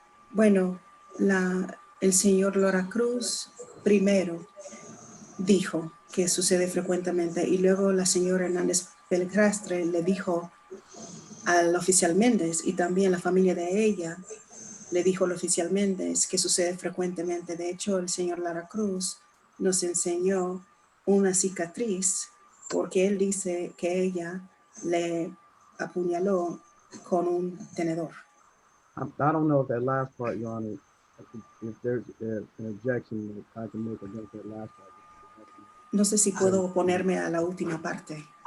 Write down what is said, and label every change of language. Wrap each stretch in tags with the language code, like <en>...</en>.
<es>Bueno, el señor Laura Cruz primero dijo que sucede frecuentemente, y luego la señora Hernández Pelcastre le dijo al oficial Méndez, y también la familia de ella le dijo al oficial Méndez que sucede frecuentemente. De hecho, el señor Lara Cruz nos enseñó una cicatriz porque él dice que ella le apuñaló con un tenedor.</es> <en>I don't know if that last part, Your Honor, if there's an objection that I can make against that last part.</en> <es>No sé si puedo oponerme a la última parte.</es>